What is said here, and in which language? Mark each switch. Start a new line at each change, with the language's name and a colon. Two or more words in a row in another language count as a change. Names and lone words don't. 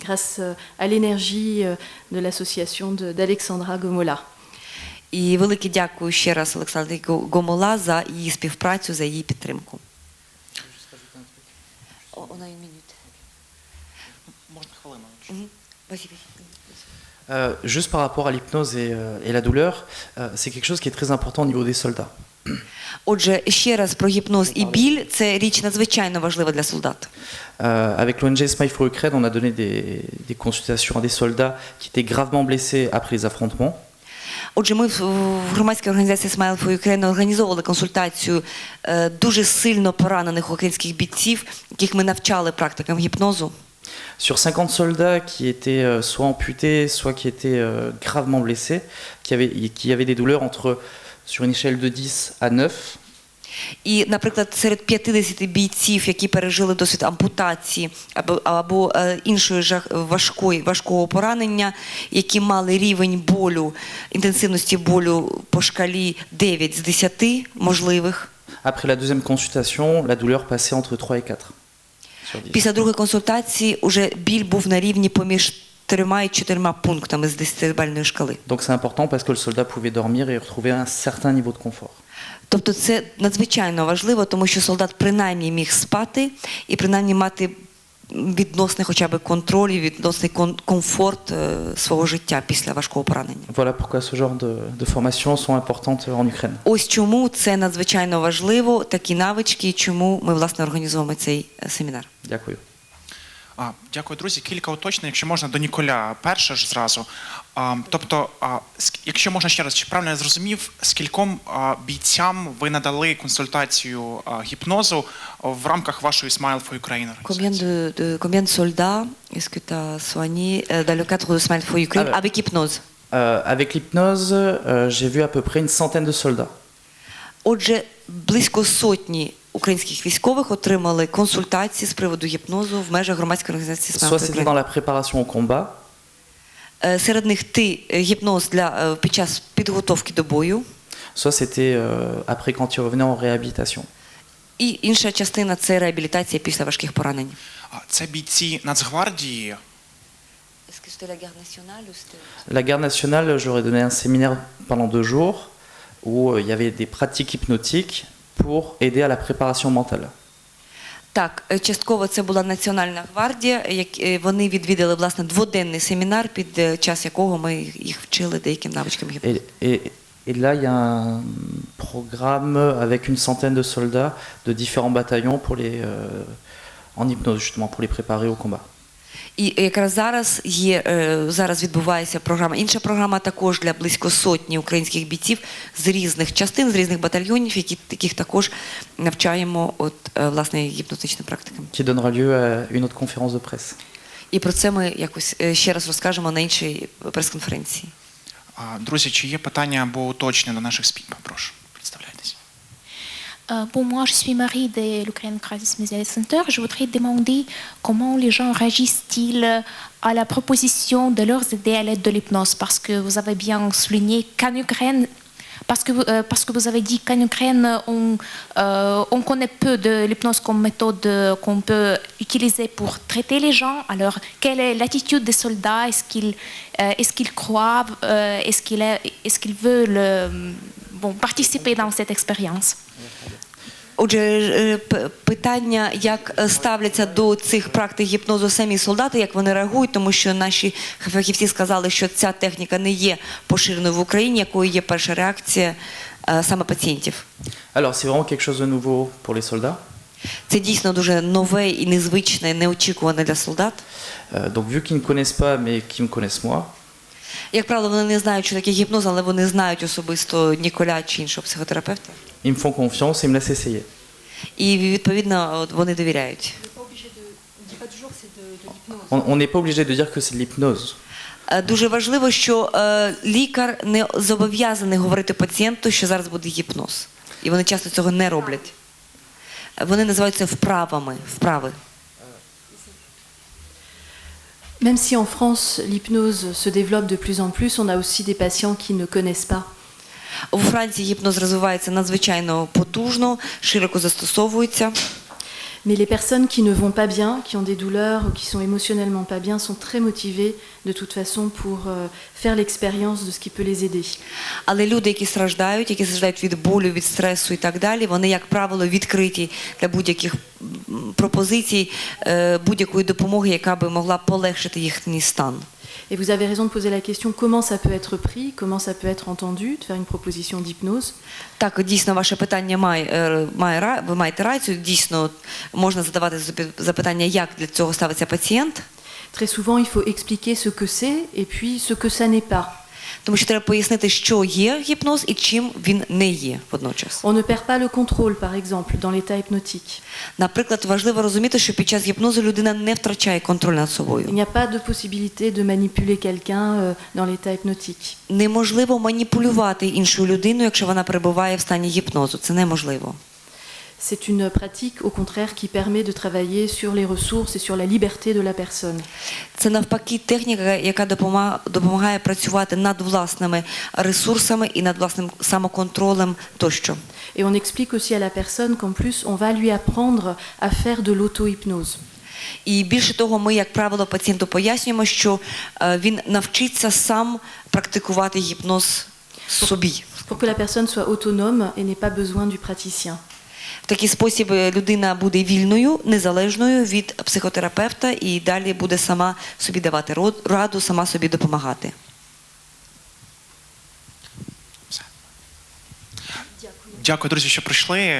French: Grâce à l'énergie de l'association d'Alexandra Gomola.
Ukrainian: І велике дякую ще раз Олександрі Гомола за її співпрацю, за її підтримку.
French: Juste par rapport à l'hypnose et la douleur, c'est quelque chose qui est très important au niveau des soldats.
Ukrainian: Отже, ще раз про гіпноз і біль – це річ надзвичайно важлива для солдат.
French: Avec l'ONG Smile for Ukraine, on a donné des consultations à des soldats qui étaient gravement blessés après les affrontements.
Ukrainian: Отже, ми в громадській організації Smile for Ukraine організовували консультацію дуже сильно поранених українських бійців, яких ми навчали практикам гіпнозу.
French: Sur 50 soldats qui étaient soit amputés, soit qui étaient gravement blessés, qui avaient des douleurs sur une échelle de 10 à 9.
Ukrainian: І, наприклад, серед 50 бійців, які пережили досвід ампутації або іншої важкого поранення, які мали рівень болю, інтенсивності болю по шкалі 9 з 10 можливих.
French: Après la deuxième consultation, la douleur passait entre 3 et 4 sur 10.
Ukrainian: Після другої консультації уже біль був на рівні поміж 3 і 4 пунктами з 10-бальної шкали.
French: Donc c'est important parce que le soldat pouvait dormir et retrouver un certain niveau de confort.
Ukrainian: Тобто це надзвичайно важливо, тому що солдат принаймні міг спати і принаймні мати відносний хоча б контроль, відносний комфорт свого життя після важкого поранення.
French: Voilà pourquoi ce genre de formations sont importantes en Ukraine.
Ukrainian: Ось чому це надзвичайно важливо, такі навички, і чому ми, власне, організовуємо цей семінар. Дякую. Дякую, друзі. Кілька уточнень, якщо можна, до Ніколя перше ж зразу. Тобто, якщо можна ще раз, чи правильно я зрозумів, скільком бійцям ви надали консультацію гіпнозу в рамках вашої Smile for Ukraine організації?
French: Combien de soldats est-ce que tu as soigné dans le cadre de Smile for Ukraine avec hypnose? Avec l'hypnose, j'ai vu à peu près une centaine de soldats.
Ukrainian: Отже, близько сотні українських військових отримали консультації з приводу гіпнозу в межах громадської організації Smile
French: Soit
Ukrainian: for
French: c'était
Ukrainian: Ukraine.
French: dans la préparation au combat,
Ukrainian: Серед них гіпноз під час підготовки до бою,
French: soit c'était après quand ils revenaient en réhabilitation.
Ukrainian: і інша частина – це реабілітація після важких поранень. Це бійці Нацгвардії.
French: La garde nationale, j'aurais donné un séminaire pendant 2 jours où il y avait des pratiques hypnotiques pour aider à la préparation mentale.
Ukrainian: Так, частково це була Національна гвардія, вони відвідали, власне, 2-денний семінар, під час якого ми їх вчили деяким навичкам гіпнозу.
French: Et là, il y a un programme avec une centaine de soldats de différents bataillons en hypnose, justement, pour les préparer au combat.
Ukrainian: І якраз зараз відбувається програма. Інша програма також для близько сотні українських бійців з різних частин, з різних батальйонів, яких також навчаємо власне гіпнотичним практикам.
French: Qui donnera lieu à une autre conférence de presse.
Ukrainian: І про це ми якось ще раз розкажемо на іншій прес-конференції. Друзі, чи є питання або уточнення до наших спікерів? Прошу, представляйтесь.
French: Pour moi, je suis Marie de l'Ukraine Crisis Media Center. Je voudrais demander comment les gens réagissent-ils à la proposition de leur aider à l'aide de l'hypnose, parce que vous avez bien souligné qu'en Ukraine, parce que vous avez dit qu'en Ukraine, on connaît peu de l'hypnose comme méthode qu'on peut utiliser pour traiter les gens. Alors, quelle est l'attitude des soldats? Est-ce qu'ils croient? Est-ce qu'ils veulent participer dans cette expérience?
Ukrainian: Отже, питання, як ставляться до цих практик гіпнозу самі солдати, як вони реагують, тому що наші фахівці сказали, що ця техніка не є поширеною в Україні, якою є перша реакція саме пацієнтів.
French: Alors, c'est vraiment quelque chose de nouveau pour les soldats.
Ukrainian: Це дійсно дуже нове і незвичне, неочікуване для солдат.
French: Donc, vu qu'ils ne connaissent pas, mais qu'ils me connaissent moi,
Ukrainian: Як правило, вони не знають, що таке гіпноз, але вони знають особисто Ніколя чи іншого психотерапевта.
French: ils me font confiance et me laissent essayer.
Ukrainian: І, відповідно, вони довіряють.
French: On n'est pas obligé de dire que c'est de l'hypnose.
Ukrainian: Дуже важливо, що лікар не зобов'язаний говорити пацієнту, що зараз буде гіпноз. І вони часто цього не роблять. Вони називаються вправи.
French: Même si en France, l'hypnose se développe de plus en plus, on a aussi des patients qui ne connaissent pas.
Ukrainian: У Франції гіпноз розвивається надзвичайно потужно, широко застосовується.
French: Mais les personnes qui ne vont pas bien, qui ont des douleurs ou qui sont émotionnellement pas bien, sont très motivées de toute façon pour faire l'expérience de ce qui peut les aider.
Ukrainian: Але люди, які страждають від болю, від стресу і так далі, вони, як правило, відкриті для будь-яких пропозицій, будь-якої допомоги, яка би могла полегшити їхній стан.
French: Et vous avez raison de poser la question comment ça peut être pris, comment ça peut être entendu, de faire une proposition d'hypnose.
Ukrainian: Так, дійсно, ваше питання ви маєте рацію. Дійсно, можна задавати запитання, як для цього ставиться пацієнт.
French: Très souvent, il faut expliquer ce que c'est et puis ce que ça n'est pas.
Ukrainian: Тому що треба пояснити, що є гіпноз і чим він не є водночас.
French: On ne perd pas le contrôle, par exemple, dans l'état hypnotique.
Ukrainian: Наприклад, важливо розуміти, що під час гіпнозу людина не втрачає контроль над
French: Il
Ukrainian: собою.
French: n'y a pas de possibilité de manipuler quelqu'un dans l'état hypnotique.
Ukrainian: Неможливо маніпулювати іншою людиною, якщо вона перебуває в стані гіпнозу. Це неможливо.
French: C'est une pratique, au contraire, qui permet de travailler sur les ressources et sur la liberté de la personne.
Ukrainian: Це навпаки техніка, яка допомагає працювати над власними ресурсами і над власним самоконтролем тощо.
French: Et on explique aussi à la personne qu'en plus, on va lui apprendre à faire de l'auto-hypnose.
Ukrainian: І більше того, ми, як правило, пацієнту пояснюємо, що він навчиться сам практикувати гіпноз собі.
French: Pour que la personne soit autonome et n'ait pas besoin du praticien.
Ukrainian: В такий спосіб людина буде вільною, незалежною від психотерапевта і далі буде сама собі давати раду, сама собі допомагати. Дякую, друзі, що прийшли.